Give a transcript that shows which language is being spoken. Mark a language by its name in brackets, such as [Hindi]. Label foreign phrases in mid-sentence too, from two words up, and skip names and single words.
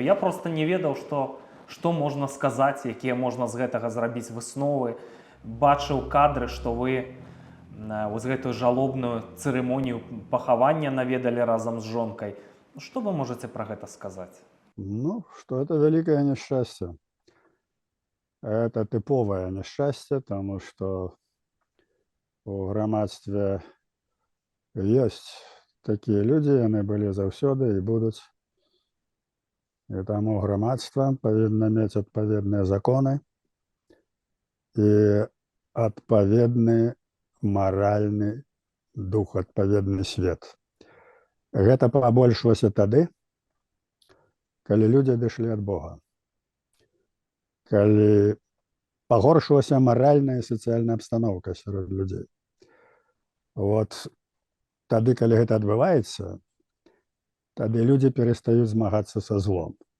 [Belarusian] Я проста не ведаў, што можна сказаць, якія можна з гэтага зрабіць высновы. Бачыў кадры, што вы вось гэтую жалобную цырымонію пахавання наведалі разам з жонкай. Што вы можаце пра гэта сказаць? [Russian] Ну, что это великое несчастье. Это типовое несчастье, потому что у грамадстве есть такие люди, они были заўсёды и будут. И тому грамадство повинно иметь отповедные законы и отповедный моральный дух, отповедный свет. [Belarusian] Гэта пабольшылася тады, калі людзі адышлі ад Бога. Калі пагоршылася маральная і сацыяльная абстаноўка сярод людзей. Вот тады, калі гэта адбываецца, тады людзі перастаюць змагацца са злом.